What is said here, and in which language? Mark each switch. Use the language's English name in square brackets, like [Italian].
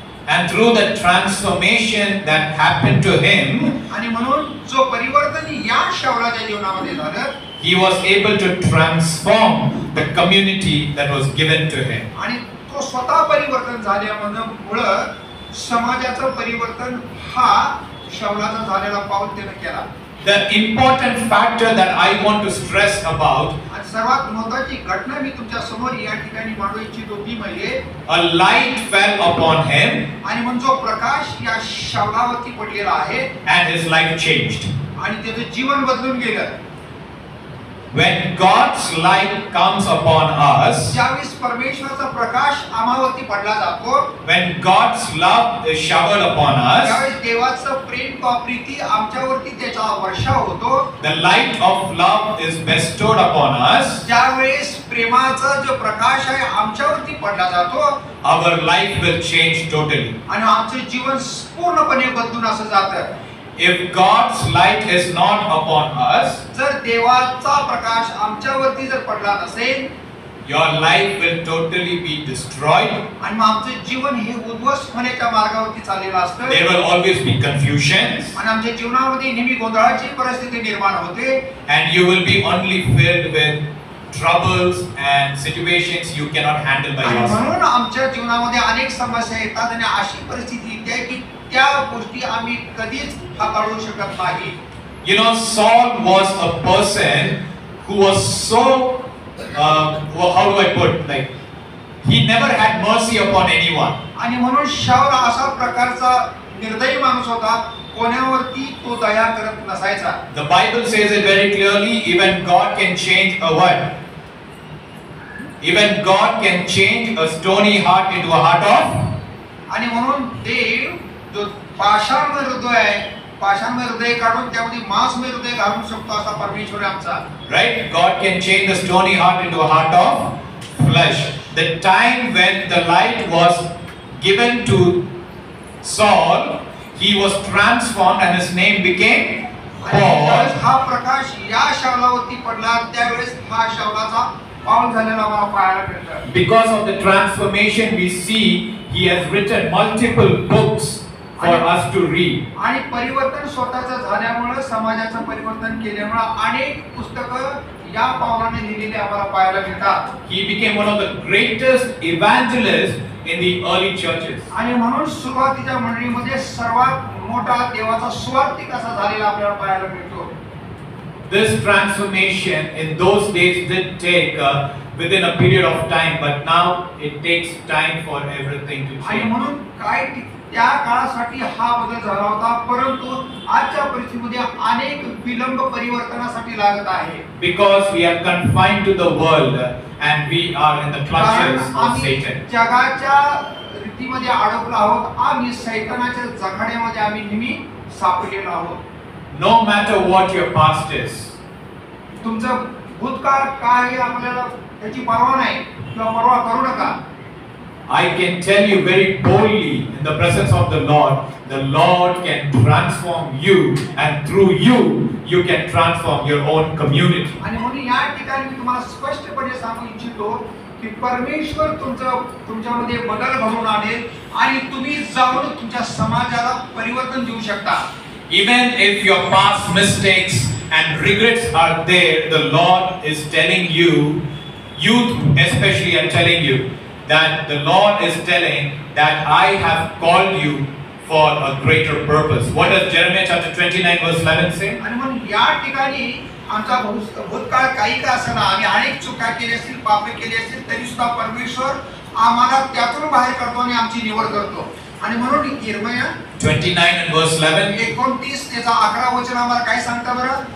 [English] And through the transformation that happened to him, [Marathi] आणि म्हणून जो परिवर्तन या शाऊलाच्या जीवनामध्ये झालं, [English] he was able to transform the community that was given to him. [Marathi] आणि तो स्वतः परिवर्तन झाल्यामुळे समाजाचं परिवर्तन हा शाऊलाचा झालेला पाऊल त्याने केला. [English] The important factor that I want to stress about [Marathi] सर्वात महत्त्वाची घटना मी तुमच्या समोर या ठिकाणी मांडू इच्छितो ती म्हणजे [English] a light fell upon him [Marathi] आणि म्हणून जो प्रकाश या शाऊलावरती पडलेला आहे [English] and his life changed. [Marathi] आणि त्याचं जीवन बदलून गेलं. [English] When God's light comes upon us, [Marathi] ज्यावेळेस परमेश्वराचा प्रकाश आम्हावरती पडला जातो, [English] when God's love is showered upon us, [Marathi] त्यावेळेस देवाचं प्रेम व प्रीती आमच्यावरती त्याचा वर्षाव होतो. [English] the light of love is bestowed upon us, [Marathi] ज्यावेळेस प्रेमाचा जो प्रकाश आहे आमच्यावरती पडला जातो, [English] our life will change totally. [Marathi] आणि आमचे जीवन पूर्णपणे बदलून असं जातं. [English] If God's light is not upon us, [Marathi] जर देवाचा प्रकाश आमच्यावरती जर पडला नसेल, [English] your life will totally be destroyed. [Marathi] आणि मग आमचे जीवन हे उद्ध्वस्त होण्याच्या मार्गावरती चाललेलं असतं. [English] There will always be confusions, [Marathi] आणि आमच्या जीवनामध्ये नेहमी गोंधळाची परिस्थिती निर्माण होते. [English] and you will be only filled with troubles and situations you cannot handle by [Marathi] आणि [English] yourself. [Marathi] म्हणून आमच्या जीवनामध्ये अनेक समस्या येतात आणि अशी परिस्थिती येते की त्या गोष्टी आम्ही कधीच हाताळू शकत नाही. [English] You know, Saul was a person who was so, how do I put, like, he never had mercy upon anyone. [Marathi] आणि म्हणून शाऊल असा प्रकारचा निर्दयी माणूस होता, कोणावरती तो दया करत नसायचा. [English] The Bible says it very clearly, even God can change a what? Even God can change a stony heart into a heart of. [Marathi] आणि म्हणून देव जो पाषाणमय हृदय आहे, पाषाणमय हृदय काढून त्यामध्ये मांसमय हृदय घालू शकतो असा परमेश्वर आहे आमचा. [English] Right? God can change the stony heart into a heart of flesh. The time when the light was given to Saul, he was transformed and his name became Paul. [Marathi] हा प्रकाश या शाऊलावरती पडला, त्यावेळेस हा शाऊलाचा पाऊल झालेला आम्हाला पाहायला मिळतं. [English] Because of the transformation we see, he has written multiple books for us to read. [Marathi] आणि परिवर्तन स्वतःचं झाल्यामुळे, समाजाचं परिवर्तन केल्यामुळे अनेक पुस्तकं या पावलाने लिहिलेली आम्हाला पाहायला मिळतात. [English] He became one of the greatest evangelists in the early churches. [Marathi] आणि म्हणून सुरुवातीच्या मंडळीमध्ये सर्वात मोठा देवाचा सुवार्तिक असा झालेला आपल्याला पाहायला मिळतो. [English] This transformation in those days did take within a period of time, but now it takes time for everything to [Marathi] आणि [English] change. [Marathi] म्हणून काय त्या काळासाठी हा बदल झाला होता, परंतु आजच्या परिस्थितीमध्ये अनेक विलंब परिवर्तनासाठी लागत आहे. [English] Because we are confined to the world and we are in the clutches of [Marathi] आम्ही [English] Satan. [Marathi] जगाच्या रीतीमध्ये अडकलो आहोत, आम्ही सैतानाच्या जखाड्यामध्ये आम्ही नेहमी सापडलेलो आहोत. [English] No matter what your past is, तुमचं भूतकाळ काय आहे आपल्याला त्याची पर्वा नाही किंवा पर्वा करू नका. I can tell you very boldly in the presence of the Lord can transform you, and through you, you can transform your own community. [Marathi] आणि म्हणून या ठिकाणी मी तुम्हाला स्पष्टपणे सांगू इच्छितो की परमेश्वर तुमच्यामध्ये बदल घडवून आणेल आणि तुम्ही जाऊन तुमच्या समाजाला परिवर्तन देऊ शकता. [English] Even if your past mistakes and regrets are there, the Lord is telling you, youth especially, I'm telling you, that the Lord is telling that I have called you for a greater purpose. What does Jeremiah chapter 29 verse 11 say? [Marathi] आणि म्हणून या ठिकाणी आमचा भूतकाळ काही का असना, आम्ही अनेक चुका केल्या असतील, पापे केली असतील, तरी सुद्धा परमेश्वर आम्हाला त्यातून बाहेर काढतो आणि आमची निवड करतो. आणि म्हणून यिर्मया [English] 29 and verse 11. [Marathi] 29 त्याचा 11 वचन आम्हाला काय सांगता बरं?